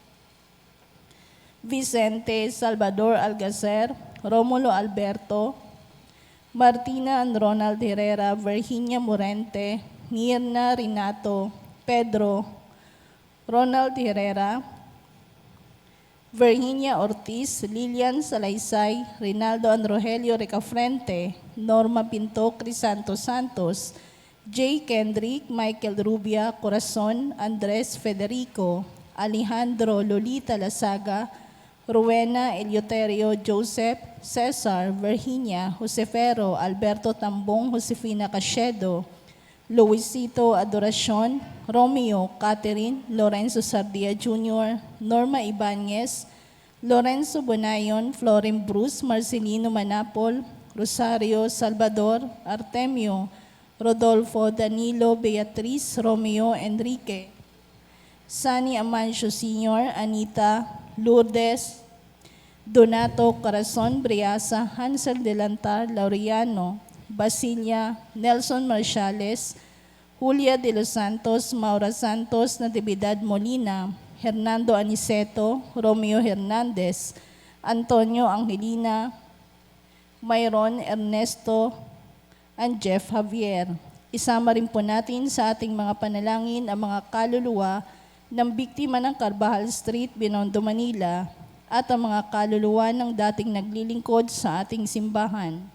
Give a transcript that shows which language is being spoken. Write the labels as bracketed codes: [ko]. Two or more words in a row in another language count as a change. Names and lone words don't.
[tl] Vicente, Salvador Algacer, Romulo Alberto, Martina and Ronald Herrera, Virginia Morente, Mirna Renato, Pedro, Ronald Herrera, Virginia Ortiz, Lilian Salaysay, Rinaldo and Rogelio Ricafrente, Norma Pinto Crisanto Santos, J. Kendrick, Michael Rubia, Corazon, Andres Federico, Alejandro Lolita Lasaga, Rowena Eleuterio Joseph, Cesar, Virginia, Josefero, Alberto Tambong, Josefina Cachedo, Luisito Adoracion, Romeo, Catherine, Lorenzo Sardia Jr., Norma Ibanez, Lorenzo Bonayon, Florin Bruce, Marcelino Manapol, Rosario Salvador, Artemio, Rodolfo Danilo Beatriz, Romeo Enrique, Sani Amancio Sr., Anita Lourdes, Donato Corazon Briasa, Hansel Delantar, Laureano, Basilia, Nelson Marciales, Julia de los Santos, Maura Santos, Natividad Molina, Hernando Aniceto, Romeo Hernandez, Antonio Angelina, Mayron Ernesto, and Jeff Javier. Isama rin po natin sa ating mga panalangin ang mga kaluluwa ng biktima ng Carvajal Street, Binondo, Manila, at ang mga kaluluwa ng dating naglilingkod sa ating simbahan.